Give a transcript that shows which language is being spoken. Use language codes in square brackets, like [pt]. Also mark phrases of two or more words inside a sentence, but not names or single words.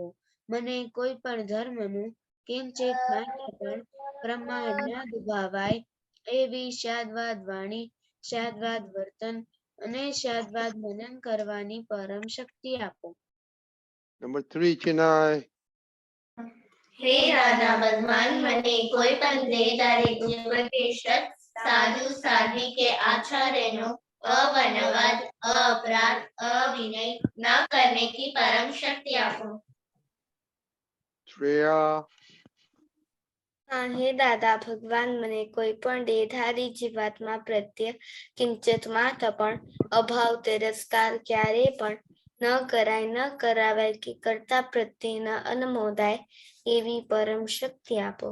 [gu] મને કોઈ પણ ધર્મનું કિંચિત માત્ર પણ પ્રમાણ ન દુભાવાય એવી શાદવાદ વાણી, શાદવાદ વર્તન અને શાદવાદ મનન કરવાની પરમ શક્તિ આપો. [en] Number 3, Chennai. [gu] હે દાદા ભગવાન, મને કોઈ પણ દેહધારી જીવ કે શખ્સ, સાધુ સાધ્વી કે आचार्यનો [hi] अवनवाद, अपराध, अविनय न करने की परम शक्ति [gu] आपो. શ્રેયા. હે દાદા ભગવાન, મને કોઈ પણ દેહધારી જીવાત્મા પ્રત્યે કિંચિત માત્ર પણ અભાવ તિરસ્કાર ક્યારેય પણ ન કરાય, ન કરાવાય કે કરતા પ્રત્યે ન અનુમોદાય એવી પરમ શક્તિ આપો.